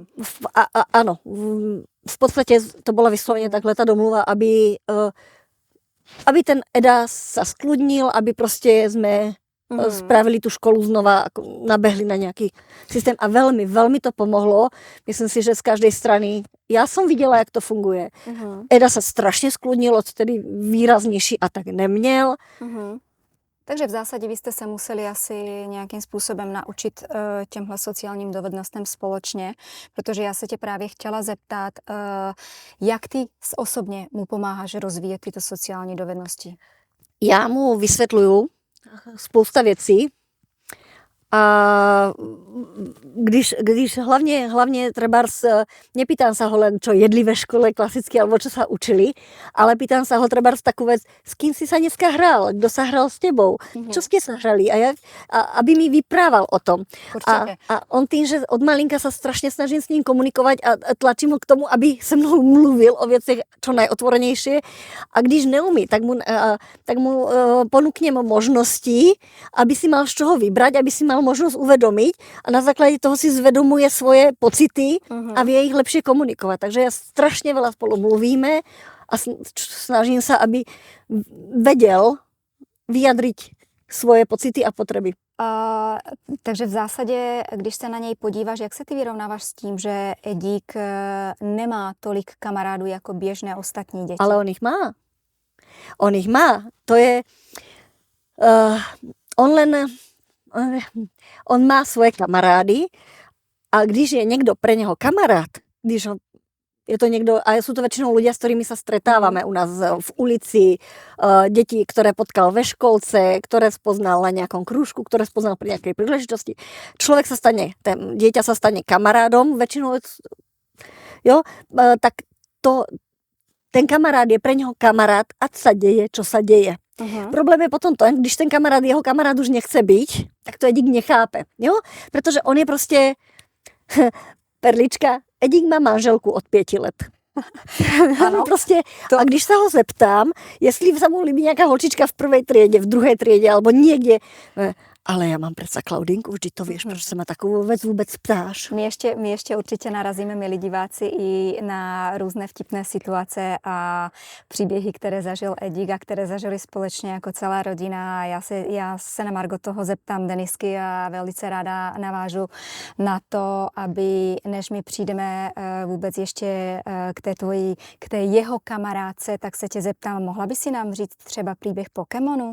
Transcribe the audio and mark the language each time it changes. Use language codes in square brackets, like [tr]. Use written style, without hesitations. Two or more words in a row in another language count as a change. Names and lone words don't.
[sk] Áno, v podstate to bola vyslovene takhle tá domluva, aby ten Eda sa skľudnil, aby proste sme spravili tú školu znova, ako nabehli na nejaký systém a veľmi, veľmi to pomohlo. Myslím si, že z každej strany. Ja som videla, jak to funguje. Eda sa strašne skľudnil, odtedy výraznejší atak neměl. [cs] Takže v zásadě vy jste se museli asi nějakým způsobem naučit těmhle sociálním dovednostem společně, protože já se tě právě chtěla zeptat, jak ty osobně mu pomáháš rozvíjet tyto sociální dovednosti? Já mu vysvětluju spousta věcí a když hlavně trebárs, [sk] nepýtam sa ho len, čo jedli ve škole klasicky, alebo čo sa učili, ale pýtam sa ho trebárs takú vec, s kým si sa dneska hral, kdo sa hral s tebou, čo ste sa hrali a aby mi vyprával o tom. A on tým, že od malinka sa strašne snažím s ním komunikovať a tlačím ho k tomu, [cs] aby se mnou mluvil o věcech [sk] čo najotvorenejšie a když neumí, tak mu ponúknem možnosti, aby si mal z čoho vybrať, aby si mal možnosť uvedomiť a na základě toho si zvedomuje svoje pocity a vie ich lepšie komunikovať. Takže ja strašne veľa spolu mluvíme a snažím sa, aby vedel vyjadriť svoje pocity a potreby. [cs] Takže v zásadě, když se na něj podíváš, jak se ty vyrovnáváš s tím, že Edík nemá tolik kamarádů jako běžné ostatní děti? [sk] Ale on ich má. On ich má. To je... [cs] On má svoje kamarády a když je někdo pre něho kamarád, je to někdo, a jsou to většinou ľudia, s kterými se stretávame u nás v ulici, děti, které potkal ve školce, které spoznal na nějakom krúžku, které spoznal pri nějaké príležitosti. [sk] Dieťa sa stane kamarádom, většinou, jo, tak ten kamarád je pre něho kamarád, ať sa deje, čo sa deje. [cs] Problém je potom to, když ten jeho kamarád už nechce byť, tak to Edík nechápe, jo? Protože on je prostě perlička, Edík má manželku od 5 let. Ano, prostě, a když se ho zeptám, jestli se mu líbí nějaká holčička [sk] v prvej triede, [cs] v druhé triede, [sk] alebo niekde, [cs] ale já mám predsa Klaudinku, [sk] vždy to vieš, [cs] proč se ma takovou vec vůbec ptáš. My ještě určitě narazíme, milí diváci, i na různé vtipné situace a příběhy, které zažil Edík a které zažili společně jako celá rodina. Já se na margo toho zeptám Denisky a velice ráda navážu na to, aby než my přijdeme vůbec ještě k té jeho kamarádce, tak se tě zeptám, mohla by si nám říct třeba příběh Pokémonu?